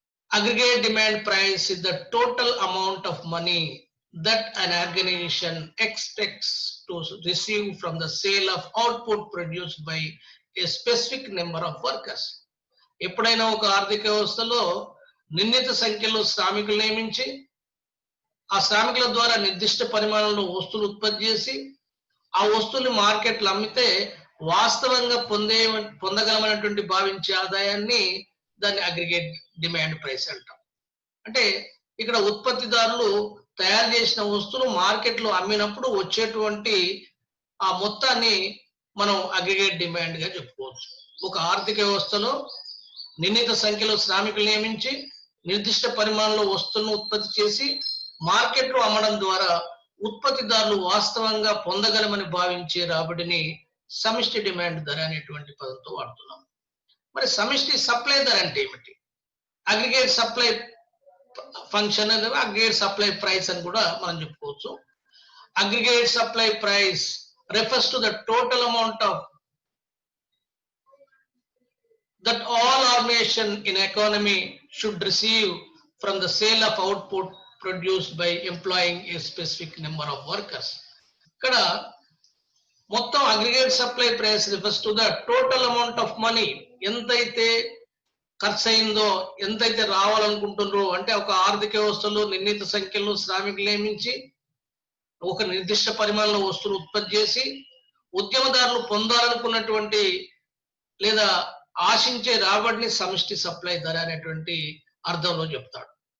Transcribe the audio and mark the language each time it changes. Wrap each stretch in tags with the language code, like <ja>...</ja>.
<en>Aggregate demand price is the total amount of money that an organization expects to receive from the sale of output produced by a specific number of workers.</en> <te>ఎప్పుడైనా ఒక ఆర్థిక వ్యవస్థలో నిర్ణీత సంఖ్యలో శ్రామికులు నియమించి ఆ శ్రామికుల ద్వారా నిర్దిష్ట పరిమాణంలో వస్తువులు ఉత్పత్తి చేసి ఆ వస్తువుని మార్కెట్లో అమ్మితే వాస్తవంగా పొందగలమైనటువంటి భావించే ఆదాయాన్ని దాన్ని అగ్రిగేట్ డిమాండ్ ప్రైస్ అంటాం. అంటే ఇక్కడ ఉత్పత్తిదారులు తయారు చేసిన వస్తువులు మార్కెట్లో అమ్మినప్పుడు వచ్చేటువంటి ఆ మొత్తాన్ని మనం అగ్రిగేట్ డిమాండ్ గా చెప్పుకోవచ్చు. ఒక ఆర్థిక వ్యవస్థలో నిర్ణీత సంఖ్యలో శ్రామికులు నియమించి నిర్దిష్ట పరిమాణంలో వస్తువులను ఉత్పత్తి చేసి మార్కెట్లో అమ్మడం ద్వారా ఉత్పత్తిదారులు వాస్తవంగా పొందగలమని భావించే రాబడిని సమిష్టి డిమాండ్ ధర అనేటువంటి పదంతో వాడుతున్నాం. మరి సమిష్టి సప్లై ధర అంటే ఏమిటి? అగ్రిగేట్ సప్లై ఫంక్షన్ అనేది అగ్రిగేట్ సప్లై ప్రైస్ అని కూడా మనం చెప్పుకోవచ్చు.</te> <en>Aggregate supply price refers to the total amount of that all organization in economy should receive from the sale of output produced by employing a specific number of workers.</en> <te>ఇక్కడ మొత్తం</te> <en>Aggregate supply price refers to the total amount of money.</en> <te>ఎంతైతే ఖర్చు అయిందో, ఎంతైతే రావాలనుకుంటున్నారో, అంటే ఒక ఆర్థిక వ్యవస్థలో నిర్ణీత సంఖ్యలో శ్రామికులు నియమించి ఒక నిర్దిష్ట పరిమాణంలో వస్తువులు ఉత్పత్తి చేసి ఉద్యమదారులు పొందాలనుకున్నటువంటి లేదా ఆశించే రాబడిని సమిష్టి సప్లై ధర అనేటువంటి అర్థంలో చెప్తాడు.</te>